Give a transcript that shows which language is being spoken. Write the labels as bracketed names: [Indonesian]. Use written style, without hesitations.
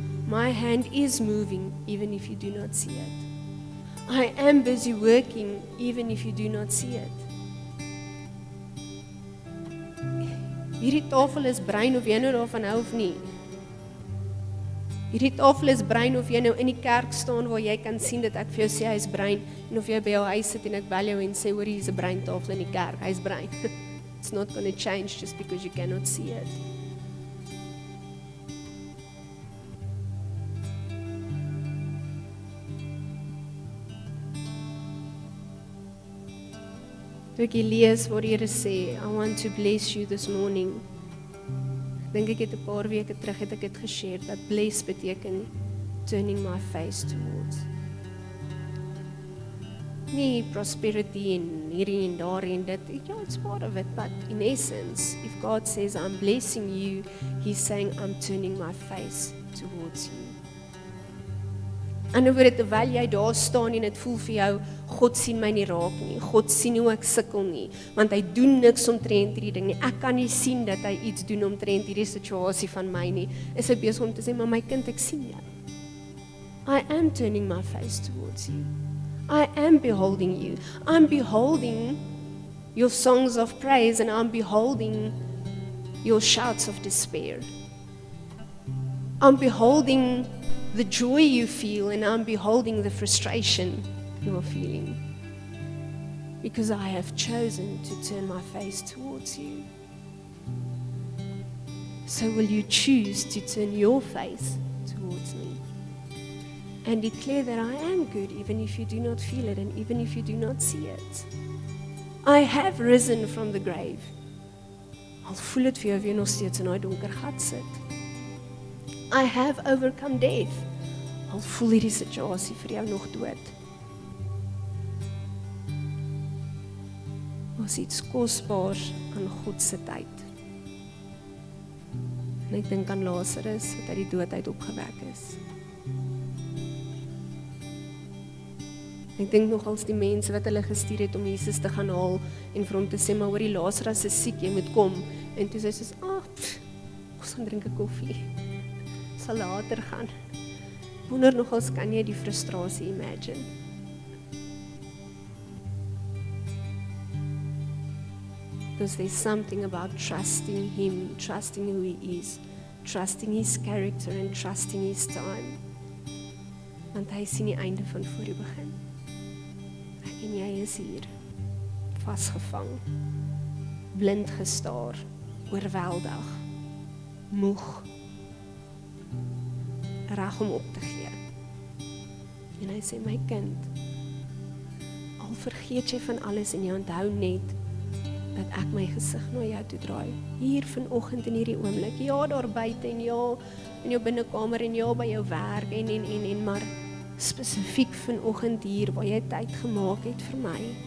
[English] My hand is moving even if you do not see it. I am busy working even if you do not see it. [Afrikaans] Hierdie tafel is bruin of jy nou daarvan hou of nie. Hierdie tafel is bruin of jy nou in die kerk staan waar jy kan sien dat ek vir jou sê hy is bruin, en of jy by jou huis sit en ek bel jou en sê hoor hier is 'n bruin tafel in die kerk, hy is bruin. [English] It's not going to change just because you cannot see it. [Afrikaans] Toe ek lees waar die Here sê, [English] I want to bless you this morning. [Afrikaans] Dink ek het 'n paar weke terug het ek dit geshare dat bless beteken [English] turning my face towards. [Afrikaans] Nie prosperity en hierdie en daar en dit. [English] Ja, it's part of it, but in essence, if God says I'm blessing you, He's saying I'm turning my face towards you. [Afrikaans] En oor dit terwyl jy daar staan en dit voel vir jou, God sien my nie raak nie. God sien hoe ek sukkel nie, want hy doen niks omtrent hierdie ding nie. Ek kan nie sien dat hy iets doen omtrent hierdie situasie van my nie. Is hy besig om te sê, maar my kind, ek sien jou. [English] I am turning my face towards you. I am beholding you. I'm beholding your songs of praise and I'm beholding your shouts of despair. I'm beholding the joy you feel and I'm beholding the frustration you are feeling. Because I have chosen to turn my face towards you. So will you choose to turn your face towards me? And declare that I am good even if you do not feel it and even if you do not see it. I have risen from the grave. [Afrikaans] Al voel dit vir jou of jy nog steeds in daai donker gat sit. [English] I have overcome death. [Afrikaans] Al voel hierdie situasie vir jou nog dood. Ons iets kosbaars aan God se tyd. En ek dink aan Lazarus wat uit die dood uit opgewek is. Ek dink nog als die mense wat hulle gestuur het om Jesus te gaan haal en vir hom te sê, maar hoor die Lazarus is siek, jy moet kom. En toe sê sy, ons gaan drink 'n koffie. Sal later gaan. Wonder nogals, kan jy die frustrasie imagine? [English] Because there's something about trusting Him, trusting who He is, trusting His character and trusting His time. [Afrikaans] Want Hy sien die einde van voor die begin. Ek en jy is hier, vasgevang, blind gestaar, oorweldig, moeg, reg om op te gee. En Hy sê, my kind, al vergeet jy van alles en jy onthou net, dat ek my gesig na jou toe draai, hier vanoggend in hierdie oomblik, ja daar buite en ja in jou binnekamer en ja by jou werk en maar spesifiek vanoggend hier waar jy tyd gemaak het vir my.